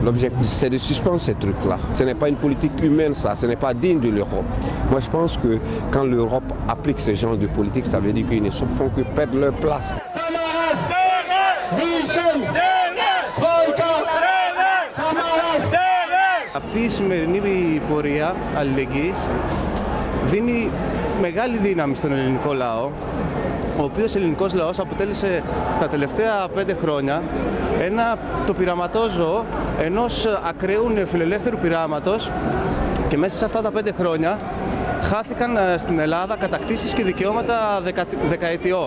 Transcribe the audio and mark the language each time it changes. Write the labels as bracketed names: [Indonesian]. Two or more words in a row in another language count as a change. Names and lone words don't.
[French] L'objectif c'est de suspendre ces trucs-là. Ce n'est pas une politique humaine ça, ce n'est pas digne de l'Europe. Moi je pense que quand l'Europe applique ce genre de politique, ça veut dire qu'ils ne font que perdre leur place. [Greek] Αυτή η σημερινή πορεία αλληλεγγύης δίνει μεγάλη δύναμη στον ελληνικό λαό, ο οποίος ελληνικός λαός αποτέλεσε τα τελευταία 5 χρόνια το πειραματόζωο ενός ακραίου νεοφιλελεύθερου πειράματος και μέσα σε αυτά τα 5 χρόνια χάθηκαν στην Ελλάδα κατακτήσεις και δικαιώματα δεκαετιών.